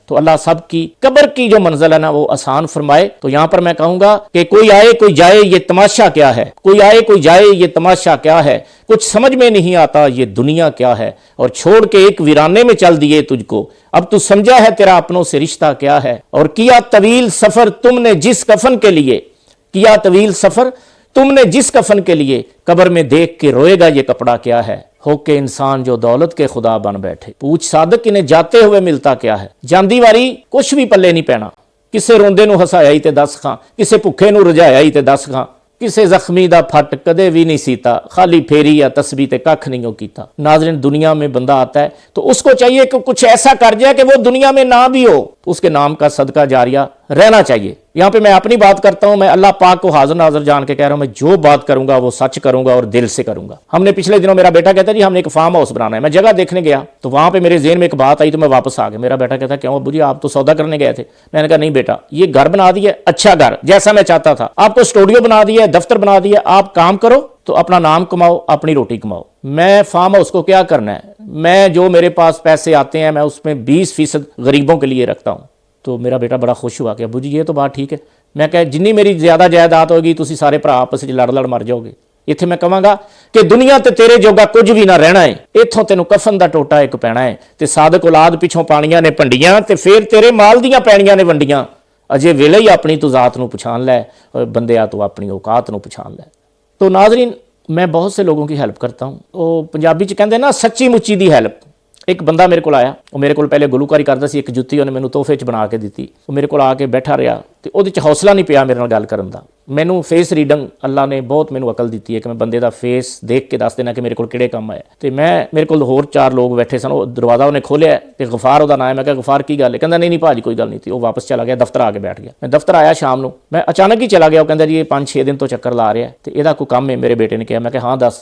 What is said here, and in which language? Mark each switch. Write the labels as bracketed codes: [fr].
[hi] तो अल्लाह सब की कब्र की जो मंजिल है ना वो आसान फरमाए। तो यहां पर मैं कहूंगा कि कोई आए कोई जाए ये तमाशा क्या है, कोई आए कोई जाए ये तमाशा क्या है, कुछ समझ में नहीं आता ये दुनिया क्या है, और छोड़ के एक वीराने में चल दिए तुझको, अब तू समझा है तेरा अपनों से रिश्ता क्या है। और किया तवील सफर तुमने जिस कफन के लिए, किया तवील सफर तुमने जिस कफन के लिए कब्र में देख के रोएगा ये कपड़ा क्या है, हो के इंसान जो दौलत के खुदा बन बैठे। पूछ सादक इन्हें जाते हुए मिलता क्या है, [pa] ਜਾਂਦੀ ਵਾਰੀ ਕੁਛ ਵੀ ਪੱਲੇ ਨਹੀਂ ਪੈਣਾ। ਕਿਸੇ ਰੋਂਦੇ ਨੂੰ ਹਸਾਇਆ ਹੀ ਤੇ ਦੱਸ ਖਾਂ, ਕਿਸੇ ਭੁੱਖੇ ਨੂੰ ਰਜਾਇਆ ਹੀ ਤੇ ਦੱਸ ਖਾਂ, ਕਿਸੇ ਜ਼ਖਮੀ ਦਾ ਫੱਟ ਕਦੇ भी नहीं सीता, खाली फेरी या तस्बीह ते कख नहीं हो कीता। [hi] नाज़रीन, दुनिया में बंदा आता है तो उसको चाहिए कि कुछ ऐसा कर जाए कि वो दुनिया में ना भी हो, उसके नाम का सदका जारिया रहना चाहिए। यहाँ पे मैं अपनी बात करता हूँ, मैं अल्लाह पाक को हाजिर नाज़र जान के कह रहा हूँ, मैं जो बात करूंगा वो सच करूंगा और दिल से करूंगा। हमने पिछले दिनों, मेरा बेटा कहता है जी हमने एक फार्म हाउस बनाना है, मैं जगह देखने गया तो वहां पे मेरे ज़हन में एक बात आई तो मैं वापस आ गया। मेरा बेटा कहता है क्यों अब्बू जी, आप तो सौदा करने गए थे। मैंने कहा नहीं बेटा, ये घर बना दिया, अच्छा घर जैसा मैं चाहता था, आपको स्टूडियो बना दिया, दफ्तर बना दिया, आप काम करो तो अपना नाम कमाओ, अपनी रोटी कमाओ। मैं फार्म हाउस को क्या करना है, मैं जो मेरे पास पैसे आते हैं मैं उसमें 20% गरीबों के लिए रखता हूँ। तो मेरा बेटा बड़ा खुश हुआ कि अब्बू जी ये तो बात ठीक है। [pa] मैं कहा जिन्नी मेरी ਜ਼ਿਆਦਾ ਜਾਇਦਾਦ ਹੋਏਗੀ ਤੁਸੀਂ ਸਾਰੇ ਭਰਾ ਆਪਸ ਵਿੱਚ ਲੜ ਮਰ ਜਾਓਗੇ। ਇੱਥੇ ਮੈਂ ਕਹਾਂਗਾ ਕਿ ਦੁਨੀਆ ਤੇ ਤੇਰੇ ਜੋਗਾ ਕੁਝ ਵੀ ਨਾ ਰਹਿਣਾ ਹੈ, ਇੱਥੋਂ ਤੈਨੂੰ ਕਫਨ ਦਾ ਟੋਟਾ ਇੱਕ ਪੈਣਾ ਹੈ ਤੇ ਸਾਦਕ ਔਲਾਦ ਪਿੱਛੋਂ ਪਾਣੀਆਂ ਨੇ ਭੰਡੀਆਂ ਤੇ ਫਿਰ ਤੇਰੇ ਮਾਲ ਦੀਆਂ ਪੈਣੀਆਂ ਨੇ ਵੰਡੀਆਂ। ਅਜੇ ਵੇਲੇ ਹੀ ਆਪਣੀ ਤੂੰ ਜ਼ਾਤ ਨੂੰ ਪਛਾਣ ਲੈ, ਬੰਦਿਆ ਤੂੰ ਆਪਣੀ ਔਕਾਤ ਨੂੰ ਪਛਾਣ ਲੈ। [hi] तो नाजरीन, मैं बहुत से लोगों की हेल्प करता हूँ। वो पंजाबी च कहते हैं ना सच्ची मुच्ची दी हेल्प। एक बंदा मेरे को आया, वो मेरे को पहले गुलूकारी करता सी, एक जुत्ती उन्हें मैनू तोहफे च बना के दी। वो मेरे को आके बैठा रहा तो [pa] ਉਹਦੇ ਚ ਹੌਸਲਾ ਨਹੀਂ ਪਿਆ ਮੇਰੇ ਨਾਲ ਗੱਲ ਕਰਨ ਦਾ। ਮੈਨੂੰ ਫੇਸ ਰੀਡਿੰਗ ਅੱਲਾ ਨੇ ਬਹੁਤ ਮੈਨੂੰ ਅਕਲ ਦਿੱਤੀ ਹੈ ਕਿ ਮੈਂ ਬੰਦੇ ਦਾ ਫੇਸ ਦੇਖ ਕੇ ਦੱਸ ਦੇਣਾ ਕਿ ਮੇਰੇ ਕੋਲ ਕਿਹੜੇ ਕੰਮ ਆਇਆ। ਤੇ ਮੈਂ ਮੇਰੇ ਕੋਲ ਹੋਰ 4 ਲੋਕ ਬੈਠੇ ਸਨ, ਉਹ ਦਰਵਾਜ਼ਾ ਉਹਨੇ ਖੋਲਿਆ ਤੇ ਗਫਾਰ ਉਹਦਾ ਨਾਮ ਹੈ। ਮੈਂ ਕਿਹਾ ਗਫਾਰ ਕੀ ਗੱਲ ਹੈ? ਕਹਿੰਦਾ ਨਹੀਂ ਭਾਜੀ ਕੋਈ ਗੱਲ ਨਹੀਂ। ਤੇ ਉਹ ਵਾਪਸ ਚਲਾ ਗਿਆ, ਦਫ਼ਤਰ ਆ ਕੇ ਬੈਠ ਗਿਆ। ਮੈਂ ਦਫ਼ਤਰ ਆਇਆ ਸ਼ਾਮ ਨੂੰ, ਮੈਂ ਅਚਾਨਕ ਹੀ ਚਲਾ ਗਿਆ। ਉਹ ਕਹਿੰਦਾ ਜੀ ਇਹ 5-6 ਦਿਨ ਤੋਂ ਚੱਕਰ ਲਾ ਰਿਹਾ ਤੇ ਇਹਦਾ ਕੋਈ ਕੰਮ ਹੈ? ਮੇਰੇ ਬੇਟੇ ਨੇ ਕਿਹਾ। ਮੈਂ ਕਿਹਾ ਹਾਂ ਦੱਸ।